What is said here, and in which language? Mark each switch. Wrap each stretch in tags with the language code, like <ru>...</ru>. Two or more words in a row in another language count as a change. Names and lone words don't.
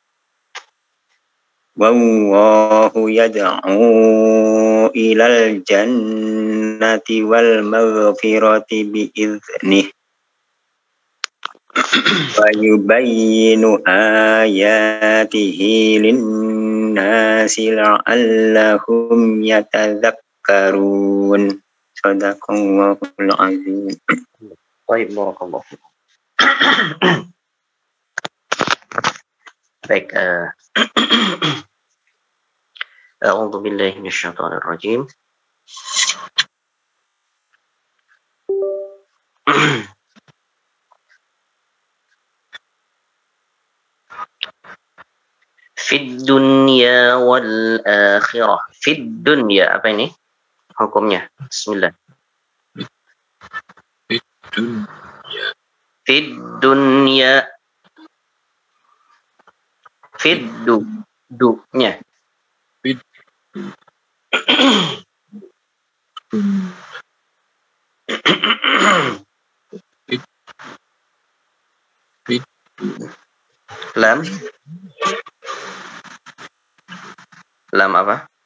<ar>والله يدعو إلى الجنة والمغفرة بإذنه ويبين آياته للناس لعلهم يتذكرون صدق الله العظيم. Baik, بارك الله فيكم. Baik, أعوذ بالله من الشيطان الرجيم. في الدنيا والآخرة. في الدنيا,</ar> <id>apa ini hukumnya? Bismillah.</id> <ar>في الدنيا. في الدنيا. Lam.</ar> <id>Lam apa?</id>